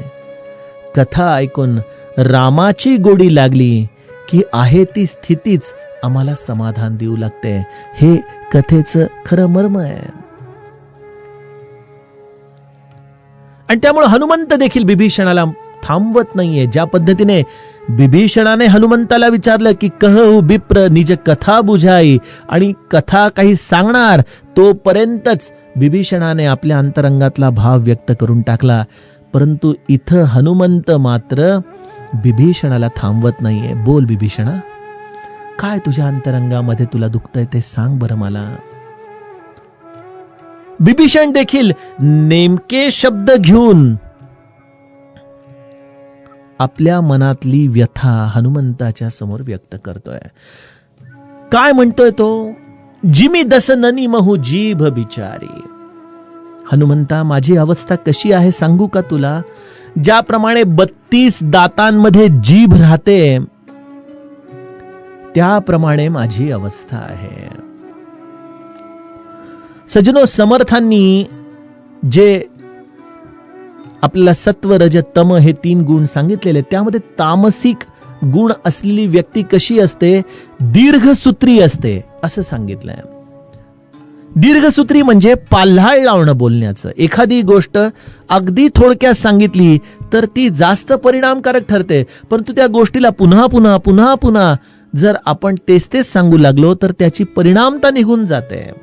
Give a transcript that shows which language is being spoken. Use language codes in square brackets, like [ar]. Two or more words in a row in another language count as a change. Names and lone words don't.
[mr] कथा ऐकून रामाची गोडी लागली की आहे ती स्थितीच आम्हाला समाधान देऊ लागते. हे कथेचं खरं मर्म आहे. आणि त्यामुळे हनुमंत देखील बिभीषणाला थांबवत नाहीये. ज्या पद्धतीने बिभीषणाने हनुमंताला विचारलं की [awa] कहू बिप्र निज कथा बुझाई, [mr] आणि कथा काही सांगणार तोपर्यंतच बिभीषणाने आपल्या अंतरंगातला भाव व्यक्त करून टाकला. परंतु इथं हनुमंत मात्र बिभीषणाला थांबवत नाहीये. बोल बिभीषणा, काय तुझ्या अंतरंगामध्ये तुला दुखतंय ते सांग बरं मला. बिभीषण देखील नेमके शब्द घेऊन आपल्या मनातली व्यथा हनुमंताच्या समोर व्यक्त करतोय. काय म्हणतोय तो? [awa] जिमी दसननी महू जीभ बिचारी. [mr] हनुमंता, माझी अवस्था कशी आहे सांगू का तुला? ज्याप्रमाणे 32 दातांमध्ये जीभ राहते त्याप्रमाणे माझी अवस्था आहे. सज्जनो, समर्थांनी जे आपल्याला सत्व रज तम हे 3 गुण सांगितलेले, त्यामध्ये तामसिक गुण असलेली व्यक्ती कशी असते? दीर्घसूत्री असते असं सांगितलंय. दीर्घसूत्री म्हणजे पाल्हाळ लावणं बोलण्याचं. एखादी गोष्ट अगदी थोडक्यात सांगितली तर ती जास्त परिणामकारक ठरते, परंतु त्या गोष्टीला पुन्हा पुन्हा पुन्हा पुन्हा जर आपण तेच तेच सांगू लागलो तर त्याची परिणामता निघून जाते.